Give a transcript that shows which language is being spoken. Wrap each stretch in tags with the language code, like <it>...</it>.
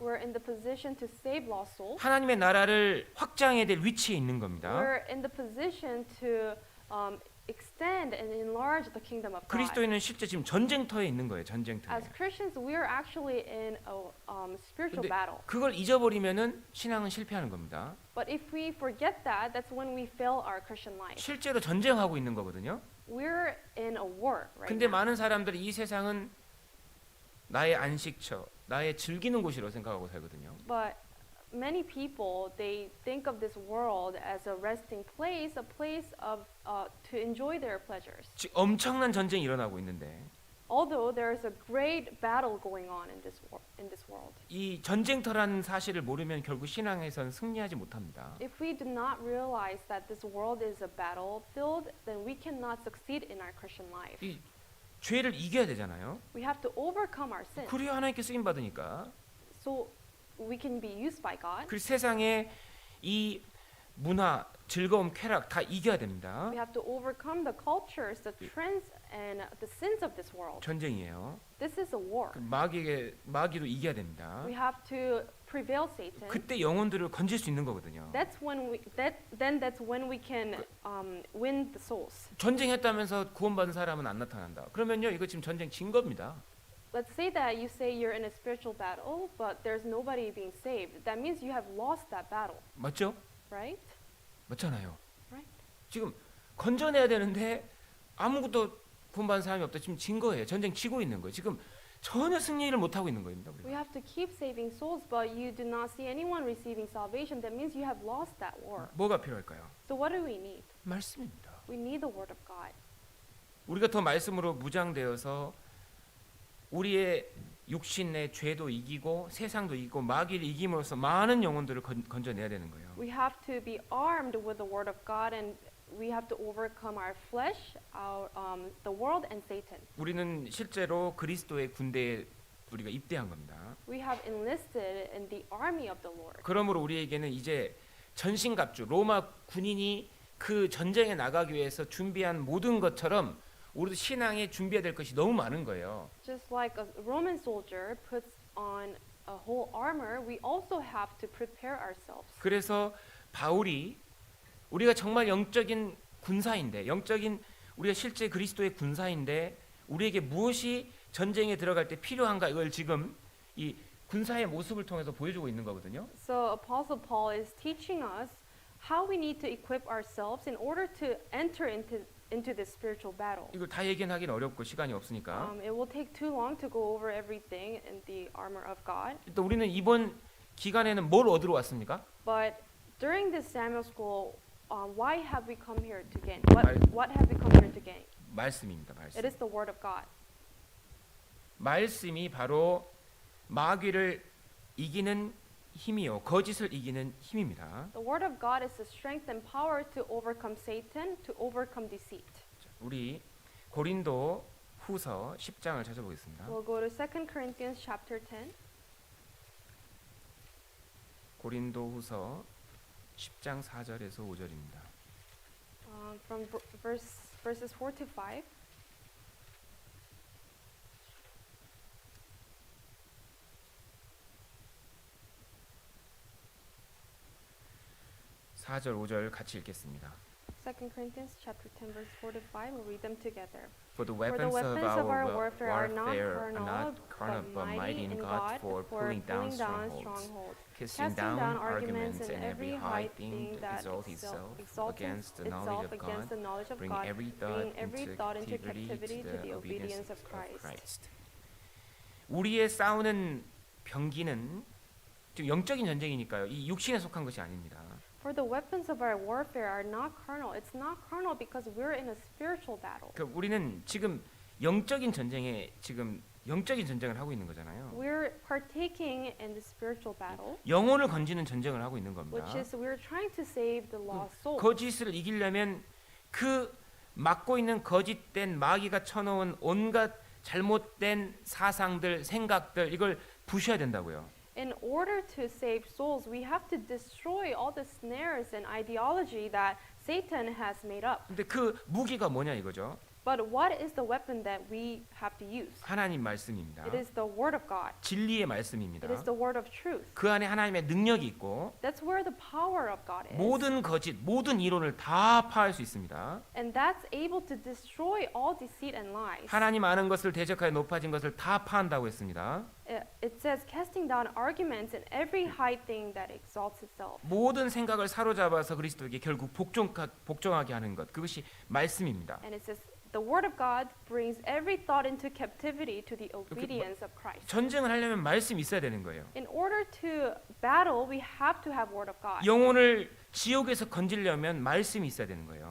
<en>We're in the position to save lost souls.</en> <ko>하나님의 나라를 확장해야 될 위치에 있는 겁니다.</ko> <en>We're in the position to extend and enlarge the kingdom of God.</en> <ko>그리스도인은 실제 지금 전쟁터에 있는 거예요. 전쟁터에.</ko> <en>As Christians, we are actually in a spiritual</en> <ko>근데</ko> <en>battle.</en> <ko>그걸 잊어버리면은 신앙은 실패하는 겁니다.</ko> <en>But if we forget that, that's when we fail our Christian life.</en> <ko>실제로 전쟁하고 있는 거거든요.</ko> <en>We're in a war right</en> <ko>근데</ko> <en>now.</en> <ko>많은 사람들이 이 세상은 나의 안식처, 나의 즐기는 곳이라고 생각하고 살거든요.</ko> <en>But many people, they think of this world as a resting place, a place of to enjoy their pleasures.</en> <ko>지금 엄청난 전쟁이 일어나고 있는데</ko> <en>Although there is a great battle going on in this world.</en> <ko>이 전쟁터라는 사실을 모르면 결국 신앙에선 승리하지 못합니다.</ko> <en>If we do not realize that this world is a battlefield, then we cannot succeed in our Christian life.</en> <ko>이 죄를 이겨야 되잖아요.</ko> <en>We have to overcome our sin</en> <ko>그래야 하나님께 쓰임 받으니까.</ko> <en>so we can be used by God.</en> <ko>그 세상에 이 문화, 즐거움, 쾌락 다 이겨야 됩니다.</ko> <en>We have to overcome the cultures, the trends, and the sins of this world.</en> <ko>전쟁이에요.</ko> <en>This is a war.</en> <ko>그 마귀도 이겨야 됩니다.</ko> <en>We have to prevail Satan.</en> <ko>그때 영혼들을 건질 수 있는 거거든요.</ko> <en>That's when we can win the souls.</en> <ko>전쟁했다면서 구원받은 사람은 안 나타난다. 그러면요, 이거 지금 전쟁 진 겁니다.</ko> <en>Let's say that you say you're in a spiritual battle, but there's nobody being saved. That means you have lost that battle,</en> <ko>맞죠?</ko> <en>right?</en> <ko>맞잖아요.</ko> <en>Right.</en> <ko>지금 건져내야 되는데 아무것도 구원받은 사람이 없다. 지금 진 거예요. 전쟁 치고 있는 거예요. 지금 전혀 승리를 못 하고 있는 겁니다.</ko> <en>We have to keep saving souls, but you do not see anyone receiving salvation. That means you have lost that war.</en> <ko>뭐가 필요할까요?</ko> <en>So what do we need?</en> <ko>말씀입니다.</ko> <en>We need the word of God.</en> <ko>우리가 더 말씀으로 무장되어서 우리의 육신 내 죄도 이기고 세상도 이기고 마귀를 이김으로써 많은 영혼들을 건져내야 되는 거예요.</ko> <en>We have to be armed with the word of God, and we have to overcome our flesh, the world, and Satan.</en> <ko>우리는 실제로 그리스도의 군대에 우리가 입대한 겁니다.</ko> <en>We have enlisted in the army of the Lord.</en> <ko>그러므로 우리에게는 이제 전신갑주 로마 군인이 그 전쟁에 나가기 위해서 준비한 모든 것처럼 우리도 신앙에 준비해야 될 것이 너무 많은 거예요.</ko> <en>Just like a Roman soldier puts on a whole armor, we also have to prepare ourselves.</en> <ko>그래서 바울이 우리가 정말 영적인 군사인데, 영적인 우리가 실제 그리스도의 군사인데 우리에게 무엇이 전쟁에 들어갈 때 필요한가 이걸 지금 이 군사의 모습을 통해서 보여주고 있는 거거든요.</ko> <en>So Apostle Paul is teaching us how we need to equip ourselves in order to enter into this spiritual battle.</en> <ko>이걸 다 얘기하기는 어렵고 시간이 없으니까</ko> <en>It will take too long to go over everything in the armor of God.</en> <ko>일단 우리는 이번 기간에는 뭘 얻으러 왔습니까?</ko> <en>But during this Samuel school, why have we come here to gain?</en> <ko>말-</ko> <en>What have we come here to gain?</en> <ko>말씀입니다. 말씀.</ko> <en>It is the word of God.</en> <ko>말씀이 바로 마귀를 이기는 힘이요, 거짓을 이기는 힘입니다.</ko> <en>The word of God is the strength and power to overcome Satan, to overcome deceit.</en> <ko>자, 우리 고린도 후서 10장을 찾아보겠습니다.</ko> <en>We'll go to 2 Corinthians chapter 10.</en> <ko>고린도후서 10장 4절에서 5절입니다.</ko> <en>From verses 4 to 5.</en> <ko>4절 5절 같이 읽겠습니다.</ko> <en>2 Corinthians chapter 10 verse 4 to 5. We'll read them together. For the For the weapons of weapons of our our warfare are not carnal, but mighty in God for pulling down strongholds, casting down arguments and every high thing that exalts itself against the knowledge of God, bring every thought into captivity to the obedience of Christ.</en> <ko>우리의 싸우는 병기는 좀 영적인 전쟁이니까요. 이 육신에 속한 것이 아닙니다.</ko> <en>For the weapons of our warfare are not carnal. It's not carnal because we're in a spiritual battle.</en> <ko>그러니까 우리는 지금 영적인 전쟁을 하고 있는 거잖아요.</ko> <en>We're partaking in the spiritual battle,</en> <ko>영혼을 건지는 전쟁을 하고 있는 겁니다.</ko> <en>which is we're trying to save the lost soul.</en> <ko>거짓을 이기려면 그 막고 있는 거짓된 마귀가 쳐놓은 온갖 잘못된 사상들, 생각들 이걸 부셔야 된다고요.</ko> <en>In order to save souls, we have to destroy all the snares and ideology that Satan has made up.</en> <ko>근데 그 무기가 뭐냐 이거죠.</ko> <en>But what is the weapon that we have to use?</en> <ko>하나님 말씀입니다.</ko> <en>It is the word of God.</en> <ko>진리의 말씀입니다.</ko> <en>It is the word of truth.</en> <ko>그 안에 하나님의 능력이 있고</ko> <en>That's where the power of God is.</en> <ko>모든 거짓, 모든 이론을 다 파할 수 있습니다.</ko> <en>And that's able to destroy all deceit and lies.</en> <ko>하나님 아는 것을 대적하여 높아진 것을 다 파한다고 했습니다.</ko> <en>It says casting down arguments and every high thing that exalts itself.</en> <ko>모든 생각을 사로잡아서 그리스도에게 결국 복종하게 하는 것, 그것이 말씀입니다.</ko> <en>And it says the word of God brings every thought into captivity to the obedience of Christ.</en> <ko>전쟁을 하려면 말씀이 있어야 되는 거예요.</ko> <en>In order to battle, we have to have word of God.</en> <ko>영혼을 지옥에서 건지려면 말씀이 있어야 되는 거예요.</ko>